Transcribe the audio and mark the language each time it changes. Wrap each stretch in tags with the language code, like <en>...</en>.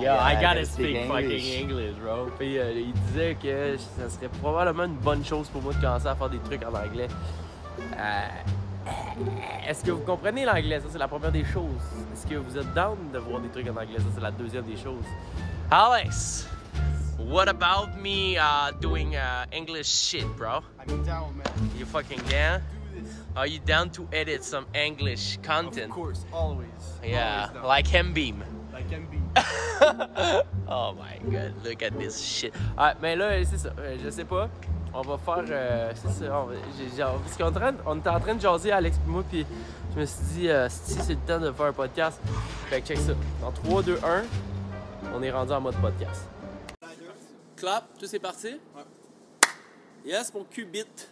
<en>Yeah, I gotta speak fucking English, bro.</en> <fr>Puis ils disaient que ça serait probablement une bonne chose pour moi de commencer à faire des trucs en anglais. Est-ce que vous comprenez l'anglais? Ça, c'est la première des choses. Est-ce que vous êtes down de voir des trucs en anglais? Ça, c'est la deuxième des choses.</fr> <en>Alex, what about me doing English shit, bro? I'm down, man. You fucking down? Are you down to edit some English content? Of course, always. Yeah, Always down. like Hembeam. Like MB. Oh my god, look at this shit.</en> <fr>Ah, mais là, c'est ça. Je sais pas. On va faire. C'est ça. Parce qu'on était en train de jaser, Alex et moi, puis je me suis dit, si c'est le temps de faire un podcast. Fait que check ça. Dans 3, 2, 1, on est rendu en mode podcast. Clap, tout c'est parti? Ouais.</fr> <en>Yes,</en> <fr>mon qubit.</fr>